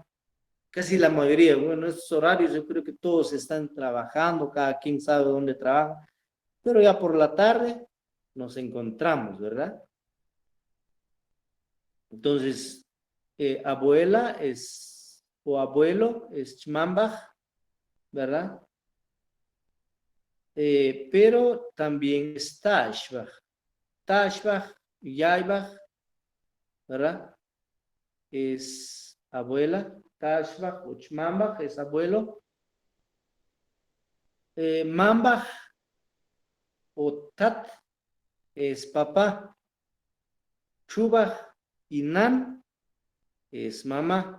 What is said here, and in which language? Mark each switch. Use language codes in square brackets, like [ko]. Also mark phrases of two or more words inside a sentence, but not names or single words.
[es] Casi la mayoría, bueno, estos horarios yo creo que todos están trabajando, cada quien sabe dónde trabaja, pero ya por la tarde nos encontramos, ¿verdad? Entonces, abuela es, o abuelo es chmambaj, ¿verdad? Pero también es [mam] tashbaj, tashbaj, yaibaj, [es] ¿verdad? Es abuela, tashbaj o chmambaj es abuelo. Mambaj o tat es papá. Chubaj y nan es mamá.